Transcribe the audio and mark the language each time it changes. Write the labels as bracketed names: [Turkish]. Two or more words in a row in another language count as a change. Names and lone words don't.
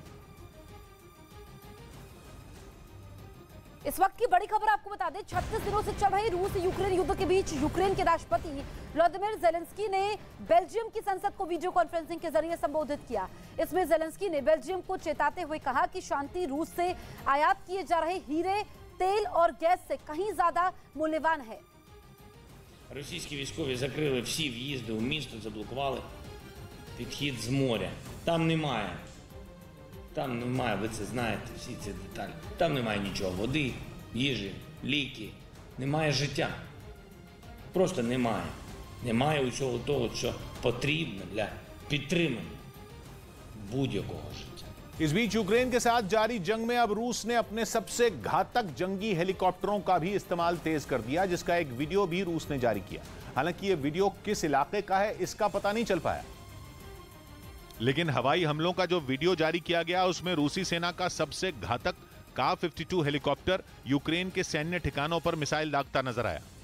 [Hindi] इस वक्त की बड़ी खबर आपको बता दें, 36 दिनों से चल रहे रूस यूक्रेन युद्ध के बीच यूक्रेन के राष्ट्रपति व्लादिमीर ज़ेलेंस्की ने बेल्जियम की संसद को [English] video conferencing [Hindi] के जरिए संबोधित किया। इसमें ज़ेलेंस्की ने बेल्जियम को चेताते हुए कहा कि शांति रूस से आयात किए जा रहे हीरे, तेल और गैस से कहीं ज्यादा मूल्यवान है। [Ukrainian] Російські військові закрили всі в'їзди у місто, заблокували підхід з моря. Там немає, ви це знаєте, всі ці деталі. Там немає нічого, води, їжі, ліки, немає життя. Просто немає. Немає усього того, що потрібно для підтримання будь-якого життя. [Hindi] इस बीच यूक्रेन के साथ जारी जंग में अब रूस ने अपने सबसे घातक जंगी हेलीकॉप्टरों का भी इस्तेमाल तेज कर दिया, जिसका एक वीडियो भी रूस ने जारी किया। हालांकि यह वीडियो किस इलाके का है इसका पता नहीं चल पाया, लेकिन हवाई हमलों का जो वीडियो जारी किया गया उसमें रूसी सेना का सबसे घातक का-52 हेलीकॉप्टर यूक्रेन के सैन्य ठिकानों पर मिसाइल दागता नजर आया।